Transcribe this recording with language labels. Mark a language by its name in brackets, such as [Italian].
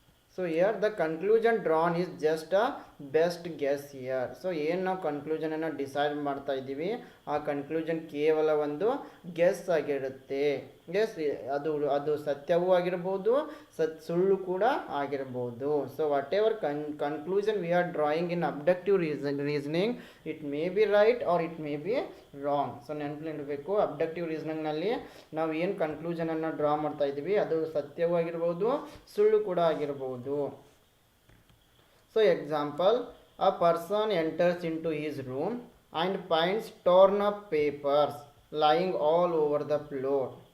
[English] So here the conclusion drawn is just a best guess here. [Kannada] So ಏನು ನಾವು conclusion ಅನ್ನು decide ಮಾಡ್ತಾ ಇದ್ದೀವಿ, ಆ ಕನ್ಕ್ಲೂಷನ್ ಕೇವಲ ಒಂದು ಗೆಸ್ ಆಗಿರುತ್ತೆ. ಗೆಸ್ ಅದು ಸತ್ಯವೂ ಆಗಿರ್ಬೋದು, ಸುಳ್ಳು ಕೂಡ ಆಗಿರ್ಬೋದು. [English] So whatever conclusion we are drawing in abductive reasoning, it may be right or it may be wrong. [Kannada] So ನೆನಪಿಡಬೇಕು, ಅಬ್ಡಕ್ಟಿವ್ ರೀಸನಿಂಗ್ನಲ್ಲಿ ನಾವು ಏನು ಕನ್ಕ್ಲೂಷನನ್ನು ಡ್ರಾ ಮಾಡ್ತಾ ಇದ್ದೀವಿ ಅದು ಸತ್ಯವೂ ಆಗಿರ್ಬೋದು, ಸುಳ್ಳು ಕೂಡ ಆಗಿರ್ಬೋದು. [English] So example, a person enters into his room and finds torn up papers lying all over the floor.